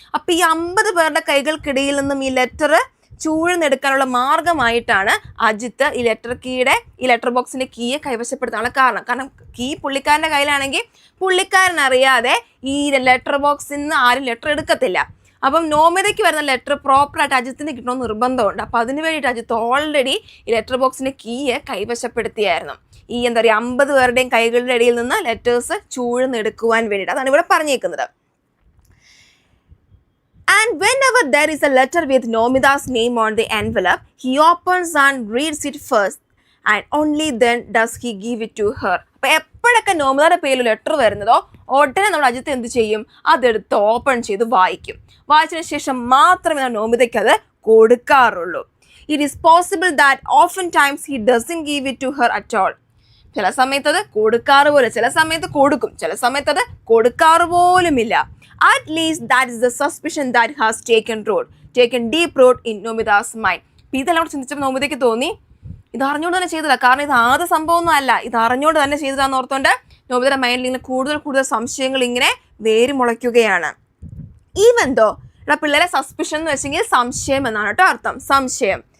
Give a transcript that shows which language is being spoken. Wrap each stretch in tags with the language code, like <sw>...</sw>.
<ml>അപ്പോൾ ഈ 50 പേരുടെ കൈകൾക്കിടയിൽ നിന്നും ഈ ലെറ്റർ ചൂഴ്ന്നെടുക്കാനുള്ള മാർഗമായിട്ടാണ് അജിത്ത് ഈ ലെറ്റർ ബോക്സിന്റെ കീയെ കൈവശപ്പെടുത്താനുള്ള കാരണം കീ പുള്ളിക്കാരന്റെ കയ്യിലാണെങ്കിൽ പുള്ളിക്കാരൻ അറിയാതെ ഈ ലെറ്റർ ബോക്സിൽ നിന്ന് ആരും ലെറ്റർ എടുക്കത്തില്ല. അപ്പം നോമിതയ്ക്ക് വരുന്ന ലെറ്റർ പ്രോപ്പറായിട്ട് അജിത്തിന് കിട്ടണമെന്ന് നിർബന്ധമുണ്ട്. അപ്പം അതിന് വേണ്ടിയിട്ട് അജിത്ത് ഓൾറെഡി ഈ ലെറ്റർ ബോക്സിന്റെ കീയെ കൈവശപ്പെടുത്തിയായിരുന്നു. ഈ എന്താ പറയുക 50 പേരുടെയും കൈകളുടെ ഇടയിൽ നിന്ന് ലെറ്റേഴ്സ് ചൂഴ്ന്നെടുക്കുവാൻ വേണ്ടിയിട്ട്. അതാണ് ഇവിടെ പറഞ്ഞേക്കുന്നത്.</ml> <en>And whenever there is a letter with Nomida's name on the envelope, he opens and reads it first, and only then does he give it to her.</en> <ml>അപ്പോൾ എപ്പോഴൊക്കെ നോമിതയുടെ പേരിൽ ലെറ്റർ വരുന്നതോ ഉടനെ നമ്മൾ അജിത്ത് എന്ത് ചെയ്യും, അതെടുത്ത് ഓപ്പൺ ചെയ്ത് വായിക്കും. വായിച്ചതിന് ശേഷം മാത്രമേ നോമിതയ്ക്ക് അത് കൊടുക്കാറുള്ളൂ.</ml> <en>It is possible that oftentimes he doesn't give it to her at all.</en> <ml>ചില സമയത്ത് അത് കൊടുക്കാറ് പോലും, ചില സമയത്ത് കൊടുക്കും, ചില സമയത്ത് അത് കൊടുക്കാറ് പോലുമില്ല.</ml> <en>At least that is the suspicion that has taken deep root in Nomida's mind.</en> <ml>ഇതെല്ലാം കൂടെ ചിന്തിച്ചപ്പോൾ നോമിതയ്ക്ക് തോന്നി ഇത് അറിഞ്ഞുകൊണ്ട് തന്നെ ചെയ്തതാ, കാരണം ഇത് ആദ്യ സംഭവമൊന്നും അല്ല, ഇത് അറിഞ്ഞുകൊണ്ട് തന്നെ ചെയ്തതാന്ന് ഓർത്തുകൊണ്ട് നോമിതയുടെ മൈൻഡിൽ ഇങ്ങനെ കൂടുതൽ സംശയങ്ങൾ ഇങ്ങനെ വേര് മുളയ്ക്കുകയാണ്.</ml> <en>even though</en> <ml>ഇവിടെ പിള്ളേരെ സസ്പിഷൻ എന്ന് വെച്ചെങ്കിൽ സംശയം എന്നാണ് കേട്ടോ അർത്ഥം, സംശയം.</ml>